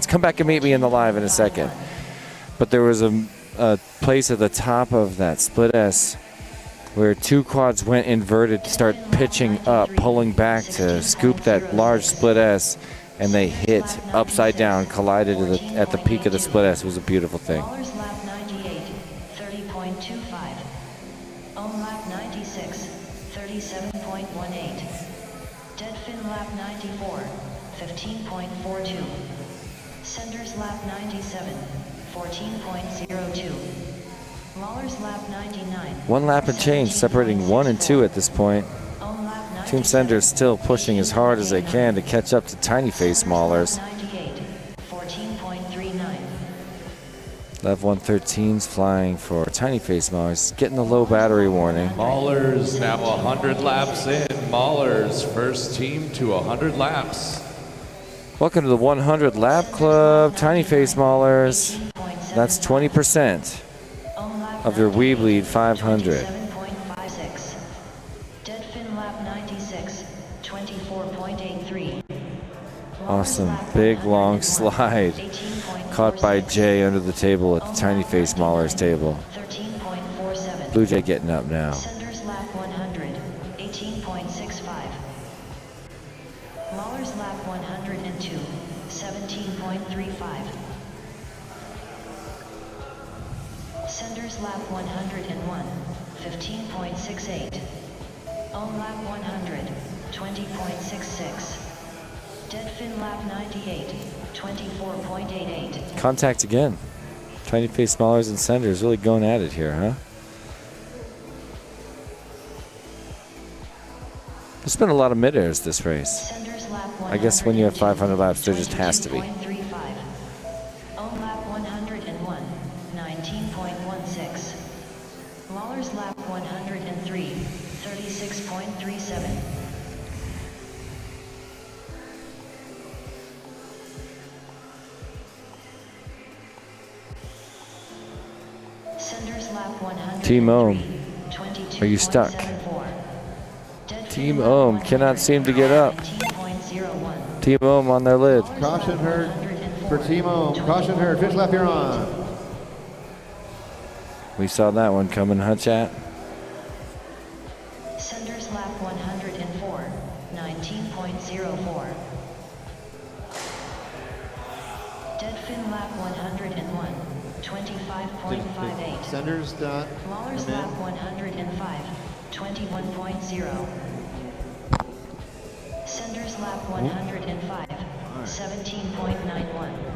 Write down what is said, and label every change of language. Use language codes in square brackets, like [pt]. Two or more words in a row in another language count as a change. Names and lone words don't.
[en] Come back and meet me in the live in a second. But there was a place at the top of that split S where two quads went inverted to start pitching up, pulling back to scoop that large split S, and they hit upside down, collided at the peak of the split S. It was a beautiful thing. Mahler's lap 98, 30.25. On lap 96, 37.18. Dead fin lap 94, 15.42. Senders lap 97, 14.02. Mahler's lap 99. One lap and change separating 1 and 2 at this point. On lap 97, Team Senders still pushing as hard as they can to catch up to Tiny Face Maulers. 98, 14.39. Lev 113's flying for Tiny Face Maulers, getting the low battery warning. Maulers now 100 laps in. Maulers first team to 100 laps. Welcome to the 100 Lap Club, Tiny Face Maulers. That's 20% of your weBLEED 500. 7.56. Dead fin lap 96, 24.83. Awesome, big long slide. Caught by Jay under the table at the Tiny Face Maulers table. 13.47. Blue Jay getting up now. Senders lap 100, 18.65. Mahler's lap 102, 17.35. Senders lap 101, 15.68. On lap 100, 20.66. Dead fin lap 98, 24.88. Contact again. Tiny Face Maulers and Senders really going at it here, huh? There's been a lot of mid-airs this race. Senders lap I guess when you have 500 laps, there just has to be. 22.35. On lap 101, 19.16. Mahler's lap 103, 36.37. Senders lap 100. Team Ohm, are you stuck? Team Ohm cannot seem to get up. Team Ohm on their lid. Caution herd for Team Ohm. Caution herd. Finish lap you're on. We saw that one coming, huh, chat? Senders lap 104, 19.04. Deadfin lap 101, 25.58. Senders done. Lawler's Come in. lap 105, 21.0. Senders lap 105, 17.91.